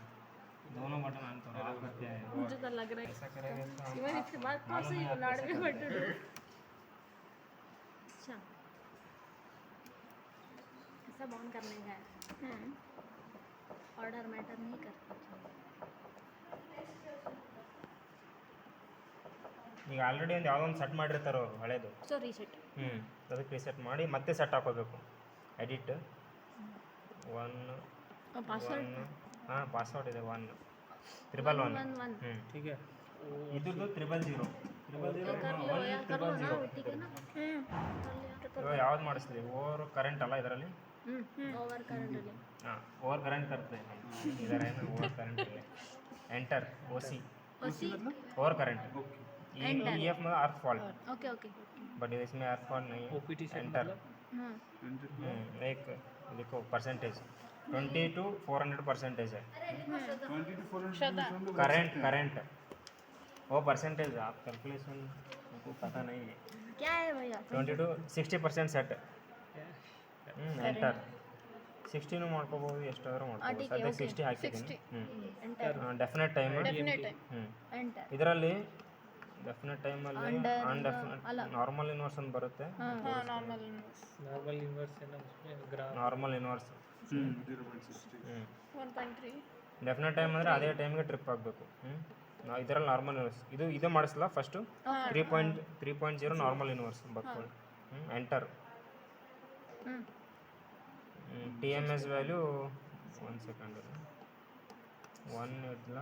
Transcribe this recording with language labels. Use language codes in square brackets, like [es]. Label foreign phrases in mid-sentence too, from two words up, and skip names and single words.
[hi] दोनों बटन ऑन करो, आप करते हैं। मुझे तो लग रहा है ऐसा करेंगे तो हम इवन इसके बाद मालूम है आप लाड़ कैसे में करते हैं। अच्छा सब ऑन करने का है [en] order matter [hi] नहीं करता। [kn] ಈಗ ಆಲ್ರೆಡಿ ಒಂದು ಯಾವುದೋ ಒಂದು ಸೆಟ್ ಮಾಡಿರ್ತಾರೋ ಹಳೇದು, [en] so reset [kn] ಅದಕ್ಕೆ ರೀಸೆಟ್ ಮಾಡಿ ಮತ್ತೆ ಸೆಟ್ ಹಾಕೋಬೇಕು. ಎಡಿಟ್ ಪಾಸ್ವರ್ಡ್ ಹಾಂ ಪಾಸ್ವರ್ಡ್ ಇದೆ 1 1 1 [hi] ठीक है [kn] ಇದ್ರದ್ದು 000 [hi] कर लो यार कर लो ना ठीक है ना [kn] ಇವಾಗ ಯಾವ್ದು ಮಾಡಿಸ್ತೀವಿ? [en] over current [kn] ಅಲ್ಲ ಇದರಲ್ಲಿ? [en] over current ಅಲ್ಲಿ [hi] ಹಾಂ [en] over current [hi] करते हैं इधर है ना [en] over current [hi] है [en] enter OC over current E F [hi] में [en] earth fault okay okay [hi] बट इसमें [en] earth fault [hi] नहीं है. ओपीटी से एंटर एक देखो परसेंटेज 20 to 400% है 20 to 400 करंट करंट वो परसेंटेज आप कैलकुलेशन को पता नहीं है. क्या है भैया [kn] 20 to 60% सेट ಎಂಟರ್ 60 ಮಾಡ್ಕೋಬಹುದು, ಎಷ್ಟಾದರೂ ಮಾಡ್ಕೋಬಹುದು. [hi] ठीक है, [kn] ಸದ್ಯಕ್ಕೆ 60 ಹಾಕಿದ್ದೀನಿ. [hi] एंटर [en] definite time definite enter [kn] ಇದರಲ್ಲಿ ಡೆಫಿನೆಟ್ ಟೈಮಲ್ಲಿ Under ಅನ್ಡೆಫಿನೆಟ್ ಅಲ್ಲ. [en] normal inverse [kn] ಅಂತ ಬರುತ್ತೆ. [hi] नॉर्मल [en] normal inverse [hi] है ना उसमें ग्राफ [en] normal inverse 0.60 1.3 definite time [kn] ಅಂದರೆ ಅದೇ ಟೈಮ್ಗೆ ಟ್ರಿಪ್ ಆಗಬೇಕು. ನಾವು ಇದರಲ್ಲಿ [en] normal inverse [kn] ಇದು ಮಾಡಿಸಲ್ಲ ಫಸ್ಟು 3.0 [en] normal inverse [kn] ಬರ್ಕೊಳ್ಳಿ. [en] enter T M S value 1 second 1 ಇಡಲ